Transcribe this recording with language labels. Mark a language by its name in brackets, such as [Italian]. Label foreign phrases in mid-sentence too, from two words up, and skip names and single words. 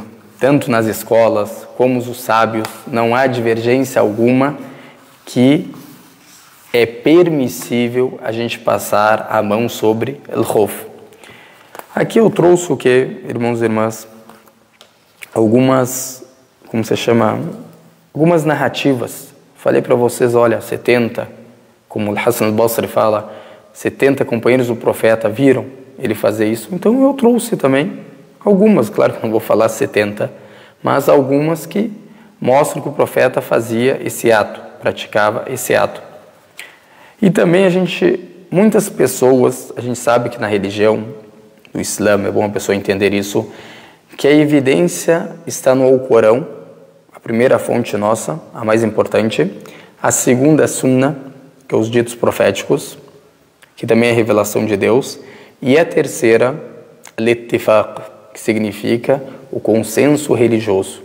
[Portuguese] Tanto nas escolas como os sábios, não há divergência alguma que é permissível a gente passar a mão sobre o khuf. Aqui eu trouxe o que, irmãos e irmãs, algumas narrativas. Falei para vocês, olha, 70, como o Hassan al-Basri fala, 70 companheiros do profeta viram ele fazer isso. Então eu trouxe também algumas, claro que não vou falar 70, mas algumas que mostram que o profeta fazia esse ato, praticava esse ato. E também muitas pessoas, a gente sabe que na religião do Islã, é bom a pessoa entender isso, que a evidência está no Alcorão, a primeira fonte nossa, a mais importante, a segunda é Sunnah, que é os ditos proféticos, que também é revelação de Deus, e a terceira, al-ittifaq, que significa o consenso religioso.